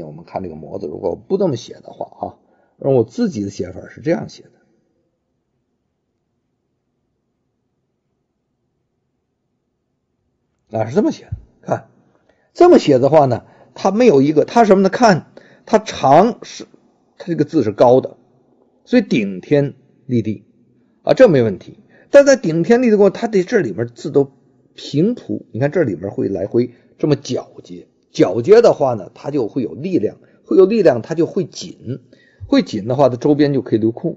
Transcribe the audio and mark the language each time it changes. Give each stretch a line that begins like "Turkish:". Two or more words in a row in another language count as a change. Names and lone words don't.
Chinese: 我們看這個模子，如果不這麼寫的話而我自己的寫法是這樣寫的是這麼寫的。看這麼寫的話呢，它沒有一個，它什麼呢？看它長是它這個字是高的，所以頂天立地這沒問題。但在頂天立地過，它这裡面字都平鋪，你看這裡面會來回這麼絞接的話呢，它就會有力量，它就會緊，會緊的話它周邊就可以留空。